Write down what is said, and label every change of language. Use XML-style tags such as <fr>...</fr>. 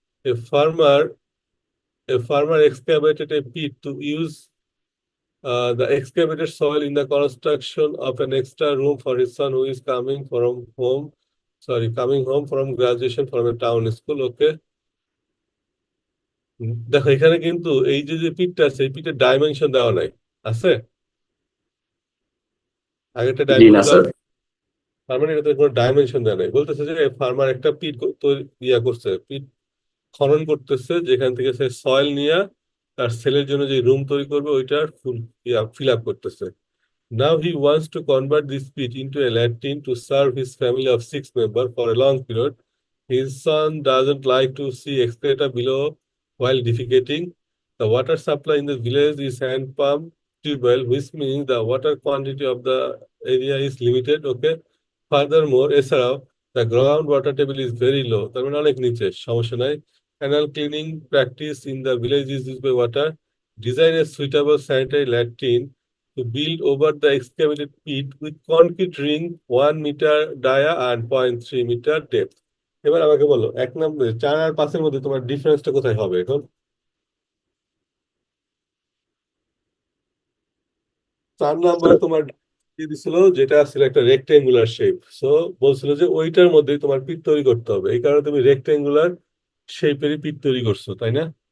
<en>A farmer A farmer excavated a pit to use the excavated soil in the construction of an extra room for his son who is coming home from graduation from a town school. Okay.</en> <bn>দেখো এখানে কিন্তু এই যে যে পিটটা আছে, এই পিটের dimension দেওয়া নাই। আছে? আগেরটা জি না ডাইমেনশন দেওয়া স্যার। আছে? তার মানে এটাতে কোনো ডাইমেনশন দেওয়া নাই। বলতেছে যে ফার্মার একটা পিট তৈরি ইয়া করছে, পিট খনন করতেছে, যেখান থেকে সে সয়েল নিয়ে তার ছেলের জন্য যে রুম তৈরি করবে ওইটার ফুল ফিল আপ করতেছে।</bn> <en>Now he wants to convert this pit into a latrine to serve his family of 6 members for a long period. His son doesn't like to see excreta below while defecating. The water supply in the village is hand pump tube well, which means the water quantity of the area is limited. Okay. Furthermore, এছাড়াও the ground water table is very low.</en> <bn>তার মানে অনেক নিচে, সমস্যা নাই।</bn> <en>Annual cleaning practice in the village is used by water. Design a suitable sanitary latrine to build over the excavated pit with concrete ring 1 meter dia and 0.3 meter depth.</en> <bn>এবার আমাকে বলো, 1 নম্বর 4 আর 5-এর মধ্যে তোমার ডিফারেন্সটা কোথায় হবে এখন? 4 নম্বরে স্যার, তোমার দিয়ে দিছিল যেটা ছিল একটা রেক্টেঙ্গুলার শেপ, সো বলছিল যে ওইটার মধ্যেই তোমার পিট তৈরি করতে হবে, এই কারণে তুমি রেক্টেঙ্গুলার শেপেরই পিট তৈরি করছো, তাই না?</bn>